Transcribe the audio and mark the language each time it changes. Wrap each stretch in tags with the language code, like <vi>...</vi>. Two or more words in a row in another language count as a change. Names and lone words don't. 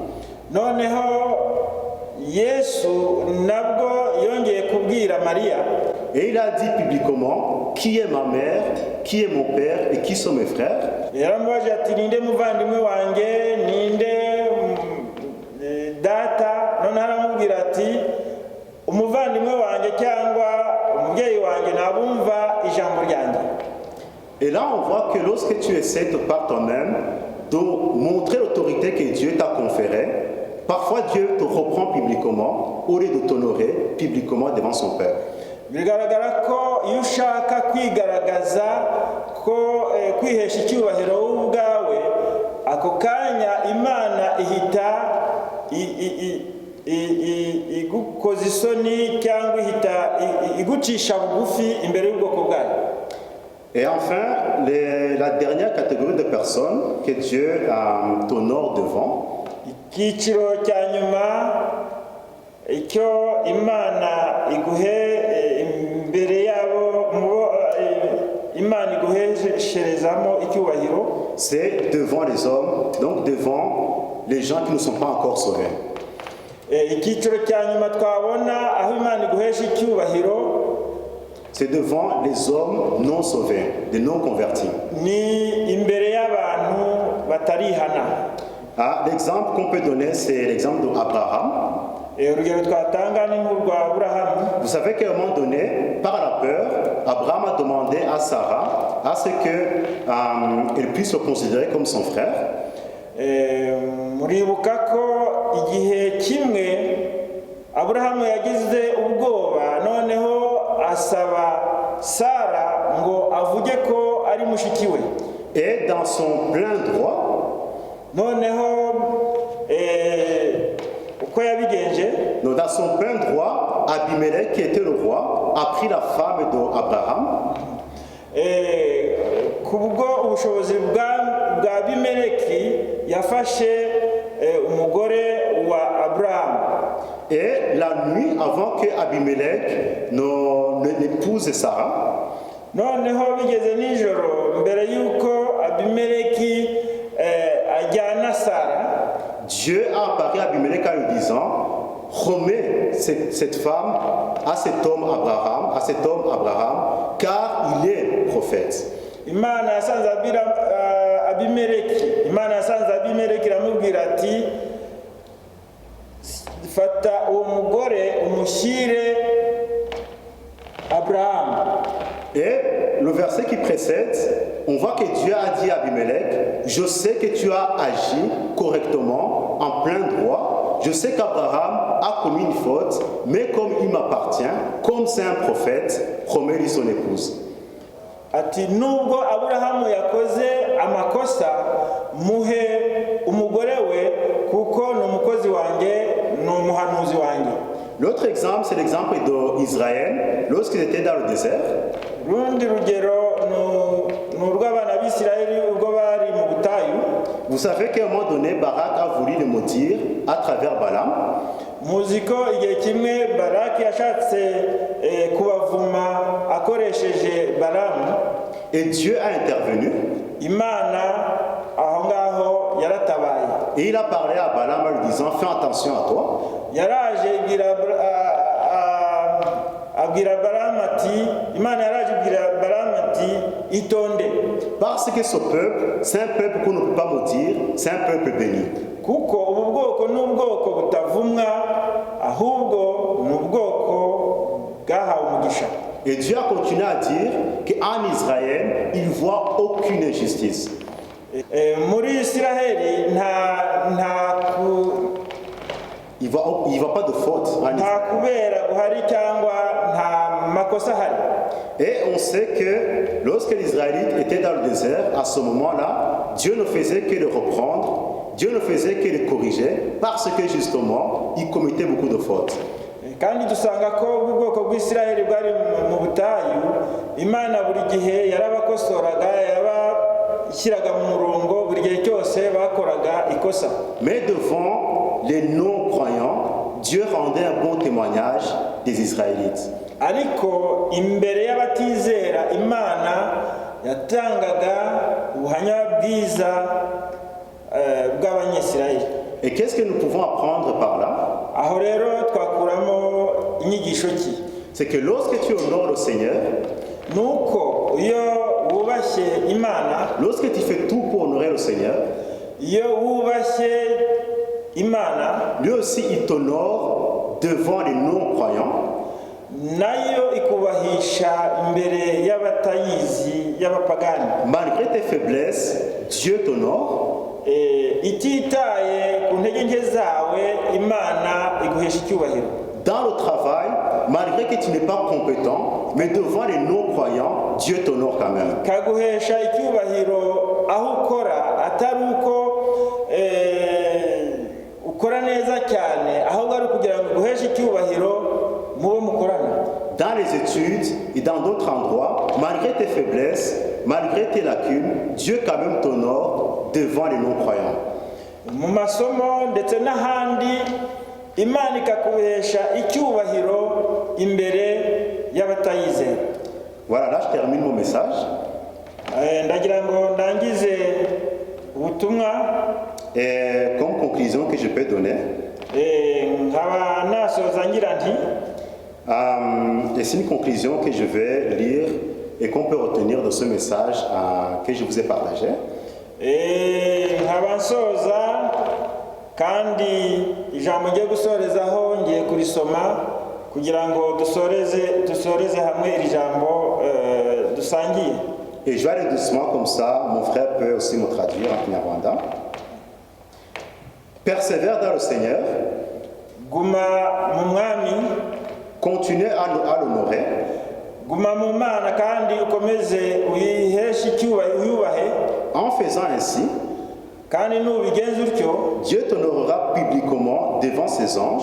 <fr>Et il a dit publiquement, qui est ma mère, qui est mon père et qui sont mes frères.</fr> <rw>data none aramubwira ati umuvandimwe wanjye cyangwa umubyeyi wanjye nabumva ijambo ryanjye.</rw> <fr>Et là, on voit que lorsque tu essaies de par toi-même de montrer l'autorité que Dieu t'a conférée, parfois Dieu te reprend publiquement au lieu de t'honorer publiquement devant son Père.</fr> <rw>Bigaragara ko iyo ushaka kwigaragaza ko kwihesha icyubahiro wowe ubwawe, ako kanya Imana ihita igukoza isoni cyangwa ihita igucisha bugufi imbere y'ubwoko bwayo.</rw> <fr>Et enfin, la dernière catégorie de personnes que Dieu t'honore devant,</fr> <rw>icyiciro cya nyuma icyo Imana iguhe imbere yabo Imana iguhesherezamo icyubahiro,</rw> <fr>c'est devant les hommes, donc devant les gens qui ne sont pas encore sauvés.</fr> <rw>icyiciro cya nyuma twabona aho Imana iguhesha icyubahiro,</rw> <fr>c'est devant les hommes non sauvés, les non convertis.</fr> <rw>ni imbere y'abantu batarihana.</rw> <fr>L'exemple qu'on peut donner, c'est l'exemple d'Abraham.</fr> <rw>urugero twatanga ni nk'urwa Aburahamu.</rw> <fr>Vous savez qu'à un moment donné, par la peur, Abraham a demandé à Sarah à ce qu'elle puisse le considérer comme son frère.</fr> <rw>Muribuka ko igihe kimwe Aburahamu yagize ubwoba, noneho asaba Sara ngo avuge ko ari mushiki we.</rw> <fr>Et dans son plein droit,</fr> <rw>noneho uko yabigenje,</rw> <fr>dans son plein droit, Abimelech, qui était le roi, a pris la femme d'Abraham.</fr> <rw>kubwo ubushobozi bwa Abimeleki yafashe umugore wa Abraham.</rw> <fr>Et la nuit, avant que Abimelech n'épouse Sarah,</fr> <rw>noneho bigeze nijoro mbere y'uko Abimeleki ajyana Sara,</rw> <fr>Dieu a apparu à Abimelech en lui disant: remets cette femme à cet homme Abraham, car il est prophète.</fr> <rw>Imana yasanze Abimeleki iramubwira ati fata uwo mugore umushyire Abraham.</rw> <fr>Et le verset qui précède, on voit que Dieu a dit à Abimelech: je sais que tu as agi correctement, en plein droit. Je sais qu'Abraham a commis une faute, mais comme il m'appartient, comme c'est un prophète, promets-lui son épouse.</fr> <rw>Ati nubwo Aburahamu yakoze amakosa, muhe umugore we kuko ni umukozi wanjye, ni umuhanuzi wanjye.</rw> <fr>L'autre exemple, c'est l'exemple d'Israël lorsqu'ils étaient dans le désert.</fr> <rw>Rundi rugero ni urw'abana b'Isirayeli ubwo bari mu butayu.</rw> <fr>Vous savez qu'à un moment donné, Barak a voulu le maudire à travers Balaam.</fr> <rw>Muzi ko igihe kimwe Baraki yashatse kubavuma akoresheje Balamu.</rw> <fr>Et Dieu a intervenu.</fr> <rw>Imana aho ngaho yaratabaye.</rw> <fr>Et il a parlé à Balaam en lui disant: fais attention à toi.</fr> <rw>Yaraje abwira Balamu ati, Imana yaraje abwira Balamu ati itonde.</rw> <fr>Parce que ce peuple, c'est un peuple qu'on ne peut pas maudire, c'est un peuple béni.</fr> <rw>Kuko ubu bwoko ni ubwoko butavumwa, ahubwo ni ubwoko bwahawe umugisha.</rw> <fr>Et Dieu a continué à dire qu'en Israël, il ne voit aucune injustice.</fr> <rw>Muri Isiraheli</rw> <fr>Il ne voit pas de faute en</fr> <rw>nta</rw> <fr>Israël.</fr> <rw>kubera guhari cyangwa nta makosa hari.</rw> <fr>Et on sait que lorsque les Israélites étaient dans le désert, à ce moment-là, Dieu ne faisait que le reprendre, Dieu ne faisait que le corriger, parce que justement, ils commettaient beaucoup de fautes.</fr> <rw>Kandi dusanga ko ubwoko bw'Isiraheli bwari mu butayu, Imana buri gihe yarabakosoraga, yabashyiraga mu murongo, buri gihe cyose bakoraga ikosa.</rw> <fr>Mais devant les non-croyants, Dieu rendait un bon témoignage des Israélites.</fr> <rw>Ariko imbere y'abatizera Imana yatangaga ubuhamya bwiza bw'Abanyesirayeli.</rw> <fr>Et qu'est-ce que nous pouvons apprendre par là?</fr> <rw>Aho rero twakuramo inyigisho ki?</rw> <fr>C'est que lorsque tu honores le Seigneur,</fr> <rw>nuko iyo wubashye Imana,</rw> <fr>lorsque tu fais tout pour honorer le Seigneur,</fr> <rw>iyo wubashye Imana</rw> <fr>lui aussi il t'honore devant les non-croyants.</fr> <rw>nayo ikubahisha imbere y'abatayizi y'abapagani.</rw> <fr>Malgré tes faiblesses, Dieu t'honore.</fr> <rw>Ititaye ku ntege nke zawe Imana iguhesha icyubahiro.</rw> <fr>Dans le travail, malgré que tu n'es pas compétent, mais devant les non-croyants, Dieu t'honore quand même.</fr> <rw>Kaguhesha icyubahiro aho ukora atari uko ukora neza cyane, ahubwo ari kugira ngo uguheshe icyubahiro mu bo mukorana.</rw> <fr>Dans les études et dans d'autres endroits, malgré tes faiblesses, malgré tes lacunes, Dieu quand même t'honore devant les non-croyants.</fr> <rw>Mu masomo ndetse n'ahandi Imana ikakuhesha icyubahiro imbere y'abatayizera.</rw> <fr>Voilà, là je termine mon message.</fr> <rw>Ndagira ngo ndangize ubutumwa.</rw> <fr>Et comme conclusion que je peux donner,</fr> <rw>nkaba nasoza ngira nti</rw> <fr>et c'est une conclusion que je vais lire et qu'on peut retenir de ce message que je vous ai partagé.</fr> <rw>nkaba nsoza kandi ijambo ngiye gusorezaho ngiye kurisoma kugira ngo dusoreze hamwe iri jambo dusangiye.</rw> <fr>Et je vais aller doucement comme ça, mon frère peut aussi me traduire en Kinyarwanda. Persévère dans le Seigneur.</fr> <rw>Guma mu mwami.</rw> <fr>Continue à l'honorer.</fr> <rw>Guma mu Mana kandi ukomeze uyiheshe icyubahiro uyubahe.</rw> <fr>En faisant ainsi,</fr> <rw>kandi nubigenza utyo,</rw> <fr>Dieu t'honorera publiquement devant ses anges.</fr>